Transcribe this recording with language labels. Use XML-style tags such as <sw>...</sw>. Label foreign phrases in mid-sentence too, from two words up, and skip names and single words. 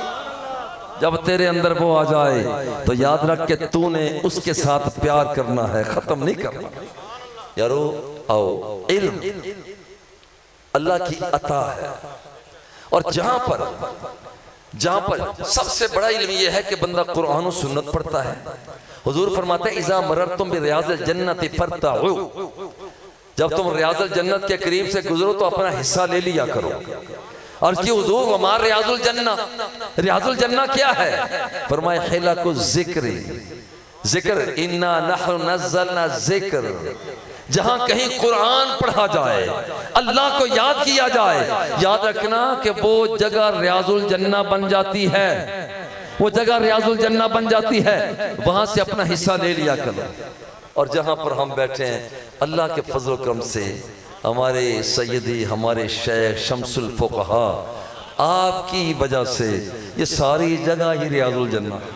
<hi>जब तेरे अंदर वो आ जाए तो याद रख के तूने उसके साथ प्यार करना है, खत्म नहीं करना। यारो आओ, इल्म अल्लाह की अता है, और जहां पर सबसे बड़ा इल्म यह है कि बंदा कुरान और सुन्नत पढ़ता है। हुजूर फरमाते हैं</hi> <ar>إذا مررتم برياض الجنة فارتعوا,</ar> <hi>जब तुम</hi> <ar>رياض الجنة</ar> <hi>के करीब से गुजरो तो अपना हिस्सा ले लिया करो। और कि हुजूर हमारा</hi> <ar>رياض الجنة, رياض الجنة</ar> <hi>क्या है? फरमाया</hi> <ar>حلق الذكر، الذكر إنا نحن نزلنا الذكر,</ar> <hi>जहां कहीं कुरान पढ़ा जाए, अल्लाह को याद किया जाए, याद रखना कि वो जगह</hi> <ar>رياض الجنة</ar> <hi>बन जाती है, वो जगह</hi> <ar>رياض الجنة</ar> <hi>बन जाती है, वहां से अपना हिस्सा ले लिया करो। और जहां पर हम बैठे हैं, अल्लाह के फजल करम से हमारे सैयदी, हमारे शेख शम्सुल फुक़हा, आपकी वजह से ये सारी जगह ही</hi> <ar>رياض الجنة.</ar>